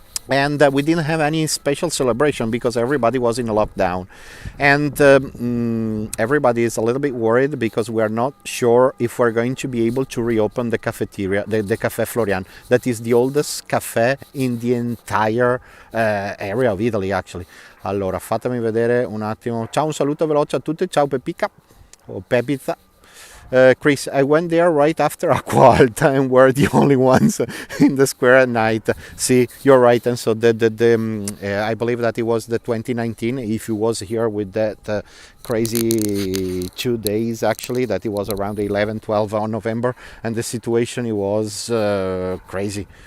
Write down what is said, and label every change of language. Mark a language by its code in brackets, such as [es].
[en] And we didn't have any special celebration because everybody was in a lockdown. And everybody is a little bit worried because we are not sure if we're going to be able to reopen the cafeteria, the Caffè Florian. That is the oldest cafe in the entire area of Italy, actually. [it] Allora, fatemi vedere un attimo. Ciao, un saluto veloce a tutti. Ciao Pepica o Pepizza. [en] Chris, I went there right after Aqua Alta and we're the only ones in the square at night. See, you're right. And so I believe that it was the 2019, if you was here with that crazy 2 days actually, that it was around 11, 12 on November, and the situation it was crazy.